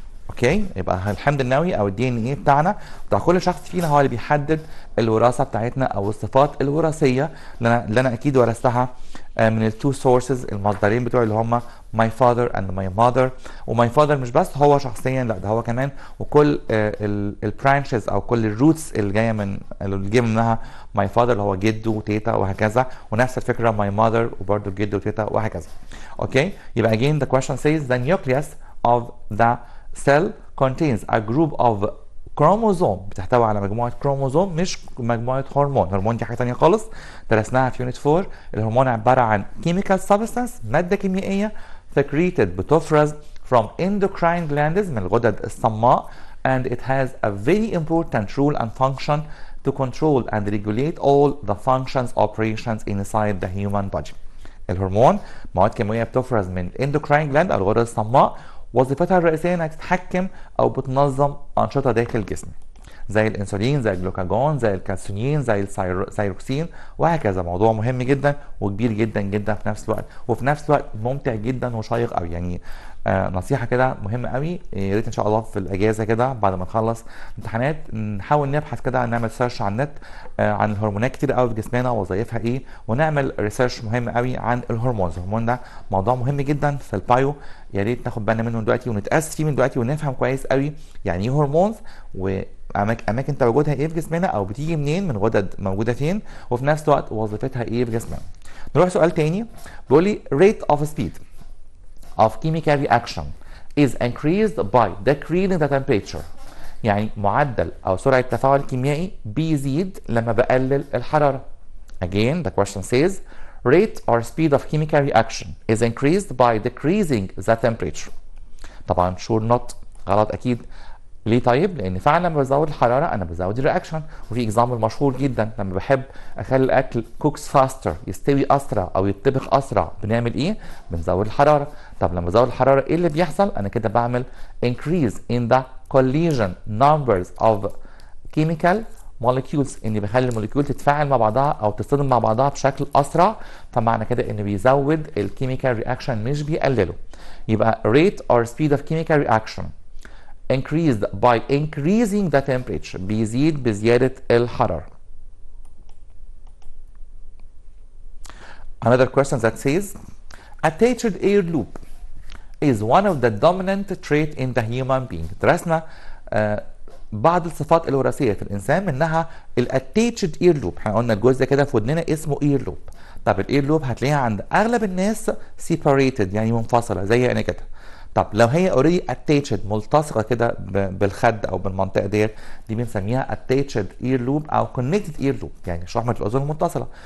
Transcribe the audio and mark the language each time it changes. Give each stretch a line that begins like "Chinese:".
Arabic: اوكي، يبقى الحمض النووي او الدي ان ايه بتاعنا بتاع كل شخص فينا هو اللي بيحدد الوراثه بتاعتنا او الصفات الوراثيه اللي انا اكيد ورثتها من التو سورسز، المصدرين بتوعي اللي هم ماي فاذر اند ماي ماذر. وماي فاذر مش بس هو شخصيا، لا ده هو كمان وكل البرانشز او كل الروتس اللي جايه اللي جايه منها ماي فاذر اللي هو جده وتيتا وهكذا، ونفس الفكره ماي ماذر وبرده جده وتيتا وهكذا. اوكي، يبقى
English: again the question says the nucleus of the cell contains a group of chromosome،
Arabic: بتحتوي على مجموعه كروموزوم مش مجموعه هرمون. هرمون دي حاجه ثانيه خالص درسناها في يونت 4.
English: الهرمون عباره عن chemical substance،
Arabic: ماده كيميائيه
English: secreted بتفرز from endocrine glands
Arabic: من الغدد الصماء،
English: and it has a very important role and function to control and regulate all the functions operations inside the human body.
Arabic: الهرمون مواد كيميائيه بتفرز من endocrine gland او الغدد الصماء، وظيفتها الرئيسيه انها تتحكم او بتنظم انشطه داخل الجسم، زي الانسولين، زي الجلوكاجون، زي الكالسيونين، زي الثايروكسين وهكذا. موضوع مهم جدا وكبير جدا جدا في نفس الوقت، وفي نفس الوقت ممتع جدا وشيق قوي. يعني نصيحه كده مهمه قوي، يا ريت ان شاء الله في الاجازه كده بعد ما نخلص امتحانات نحاول نبحث كده، نعمل سيرش على النت عن الهرمونات كتير قوي في جسمنا ووظائفها ايه، ونعمل ريسيرش مهم قوي عن الهرمونز. الهرمون ده موضوع مهم جدا في البايو، يا ريت ناخد بالنا منه دلوقتي ونتاسس فيه من دلوقتي ونفهم كويس قوي يعني ايه هرمونز، و اماكن تواجدها ايه في جسمنا، او بتيجي منين، من غدد موجوده فين، وفي نفس الوقت وظيفتها ايه في جسمنا. نروح سؤال تاني بيقول لي
English: rate of speed of chemical reaction is increased by decreasing the temperature.
Arabic: يعني معدل او سرعه التفاعل الكيميائي بيزيد لما بقلل الحراره.
English: Again the question says rate or speed of chemical reaction is increased by decreasing the temperature.
Arabic: طبعا
English: sure not،
Arabic: غلط اكيد. ليه طيب؟ لان فعلا لما بزود الحراره انا بزود الرياكشن. وفي اكزامبل مشهور جدا لما بحب اخلي الاكل كوكس فاستر، يستوي اسرع او يتطبخ اسرع، بنعمل ايه؟ بنزود الحراره. طب لما بزود الحراره ايه اللي بيحصل؟ انا كده بعمل
English: increase in the collision numbers of chemical molecules،
Arabic: اني بخلي الموليكيول تتفاعل مع بعضها او تصطدم مع بعضها بشكل اسرع، فمعنى كده انه بيزود الكيميكال رياكشن مش بيقلله.
English: يبقى rate or speed of chemical reaction increased by increasing the temperature،
Arabic: بيزيد بزيادة الحرارة.
English: Another question that says attached air loop is one of the dominant trait in the human being.
Arabic: درسنا بعض الصفات الوراثية في الإنسان، منها الاتاتشد اير لوب. احنا قلنا الجزء كده في ودننا اسمه اير لوب. طب الاير لوب هتلاقيها عند أغلب الناس separated، يعني منفصلة زي أنا كده. طب لو هي اوريدي اتاتشد ملتصقه كده بالخد او بالمنطقه ديت، دي بنسميها اتاتشد اير لوب او كونكتد اير لوب، يعني شحمه الاذن المتصله.